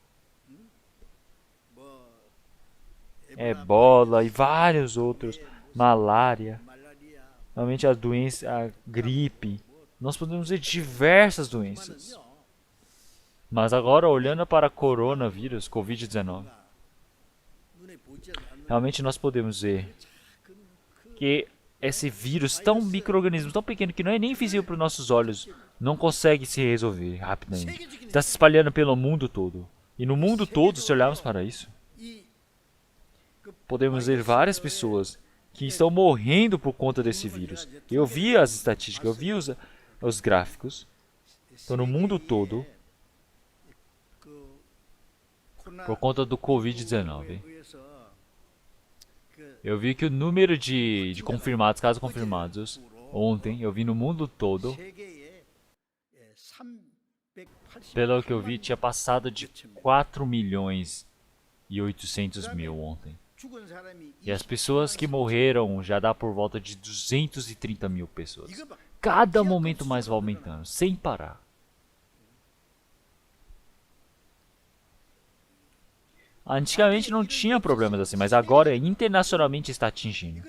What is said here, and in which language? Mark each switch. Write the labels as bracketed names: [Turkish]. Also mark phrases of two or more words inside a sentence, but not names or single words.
[Portuguese] Ebola e vários outros. Malária. [Korean] 말라리아 [Portuguese] Realmente a doença, a gripe. Nós podemos ver diversas doenças. Mas agora, olhando para coronavírus, Covid-19, [Korean] 눈에 보이지 않는 [Portuguese] realmente nós podemos ver que esse vírus tão micro-organismo, tão pequeno que não é nem visível para os nossos olhos, não consegue se resolver rapidamente. Está se espalhando pelo mundo todo. E no mundo todo, se olharmos para isso, [Korean] 이 [Portuguese] podemos ver várias pessoas que estão morrendo por conta desse vírus. Eu vi as estatísticas, eu vi os gráficos. Então, no mundo todo, [Korean] 그 코로나 [Portuguese] por conta do Covid-19, [Korean] 의해서 그 [Portuguese] eu vi que o número de confirmados, casos confirmados, ontem, eu vi no mundo todo, [Korean] 세계에 380 [Portuguese] pelo que eu vi, tinha passado de 4 milhões e 800 mil ontem. [Korean] 죽은 사람이 [Portuguese] E as pessoas que morreram já dá por volta de 230 mil pessoas. [Korean] 이거밖에 [Portuguese] Cada momento mais vai aumentando, sem parar. Antigamente não tinha problemas assim, mas agora internacionalmente está atingindo.